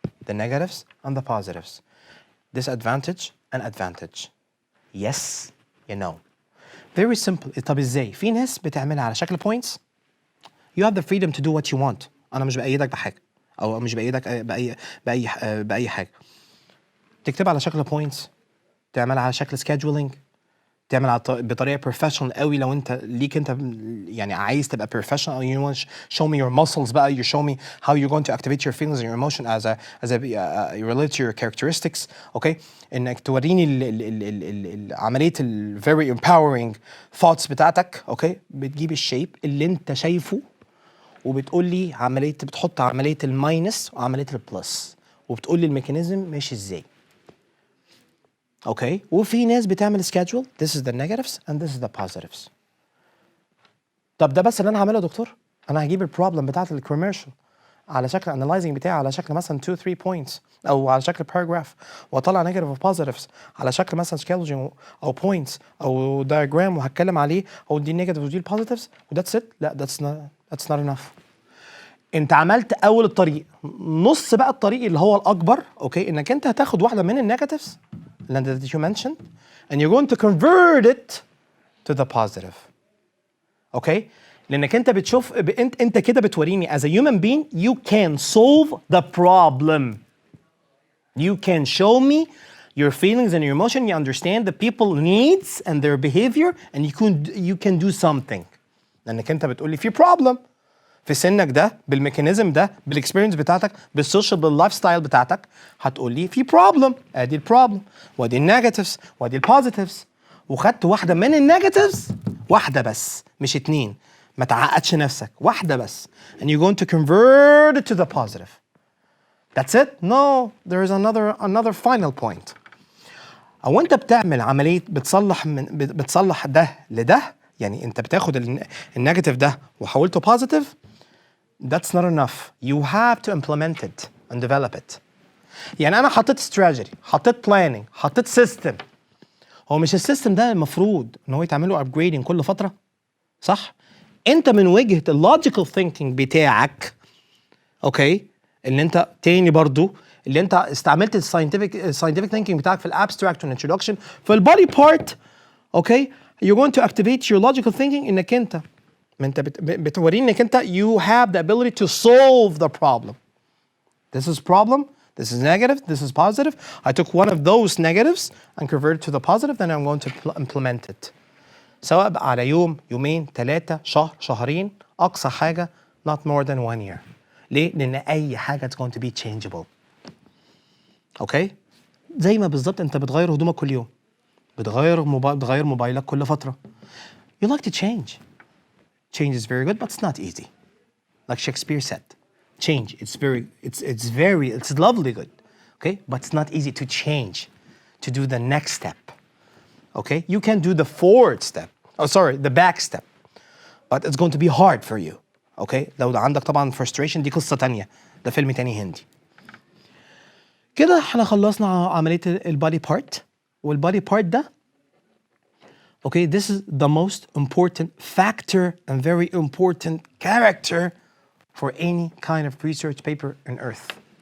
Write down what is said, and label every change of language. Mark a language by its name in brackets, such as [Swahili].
[English] The negatives and the positives. Disadvantage and advantage. Yes, you know. Very simple. [Arabic] طب ازاي؟ في ناس بتعملها على شكل points. [English] You have the freedom to do what you want. [Arabic] أنا مش بأيدك بحاجة أو مش بأيدك بأي حاجة. تكتبها على شكل points. تعملها على شكل scheduling. تعمل بطريقه بروفيشنال قوي لو انت ليك انت يعني عايز تبقى بروفيشنال [English] you want to show me your muscles بقى you show me how you're going to activate your feelings and your emotion as a related to your characteristics. [Arabic] اوكي انك توريني عمليه ال [English] very empowering thoughts [Arabic] بتاعتك. اوكي بتجيب الشيب اللي انت شايفه وبتقول لي بتحط عمليه الماينس وعمليه البلس وبتقول لي الميكانيزم ماشي ازاي. اوكي وفي ناس بتعمل schedule. [English] This is the negatives and this is the positives. [Arabic] طب ده بس اللي انا هعمله يا دكتور؟ انا هجيب البروبلم بتاعت الكوميرشال على شكل analyzing بتاعي على شكل مثلا 2 3 points او على شكل paragraph واطلع negative و positives على شكل مثلا scheduling او points او diagram وهتكلم عليه او دي negatives ودي positives وذاتس ات. [English] لا that's not enough. [Arabic] انت عملت اول الطريق. نص بقى الطريق اللي هو الاكبر اوكي انك انت هتاخد واحده من النيجاتيفز [English] that you mentioned and you're going to convert it to the positive. [Arabic] اوكي لانك انت بتشوف انت كده بتوريني [English] as a human being you can solve the problem. You can show me your feelings and your emotion. You understand the people needs and their behavior and you can do something. [Arabic] لانك انت بتقول لي في problem في سنك ده بالميكانيزم ده بالاكسبيرينس بتاعتك بالسوشيال باللايف ستايل بتاعتك هتقول لي في بروبلم. ادي البروبلم وادي النيجاتيفز وادي البوزيتيفز وخدت واحده من النيجاتيفز واحده بس مش اتنين. ما تعقدش نفسك واحده بس [English] and you're going to convert it to the positive. That's it? No, there is another final point. [Arabic] او انت بتعمل عمليه بتصلح ده لده يعني انت بتاخد النيجاتيف ده وحولته بوزيتيف. [English] That's not enough. You have to implement it and develop it. [Arabic] يعني أنا حطيت strategy، حطيت planning، حطيت system. هو مش السيستم ده المفروض إن هو يتعمل له upgrading كل فترة؟ صح؟ أنت من وجهة logical thinking بتاعك، أوكي؟ اللي أنت تاني برضو اللي أنت استعملت scientific thinking بتاعك في الabstract والintroduction في البودي part، أوكي؟ [English] You're going to activate your logical thinking [Arabic] إنك أنت ما انت بتوريني انك انت [English] you have the ability to solve the problem. This is problem, this is negative, this is positive. I took one of those negatives and converted to the positive, then I'm going to implement it. [Arabic] سواء بقى على يوم يومين ثلاثة شهر شهرين أقصى حاجة [English] not more than 1 year. [Arabic] ليه؟ لأن أي حاجة [English] it's going to be changeable. [Arabic] أوكي؟ زي ما بالظبط أنت بتغير هدومك كل يوم. بتغير موبايلك كل فترة. [English] You like to change. Change is very good, but it's not easy. Like Shakespeare said, change, it's lovely good, okay? But it's not easy to change, to do the next step, okay? You can do the forward step, the back step, but it's going to be hard for you, okay? [Arabic] لو عندك طبعا frustration دي قصة تانية، ده فيلم تاني هندي. كده احنا خلصنا عملية البادي بارت، والبادي بارت ده [English] okay, this is the most important factor and very important character for any kind of research paper on earth.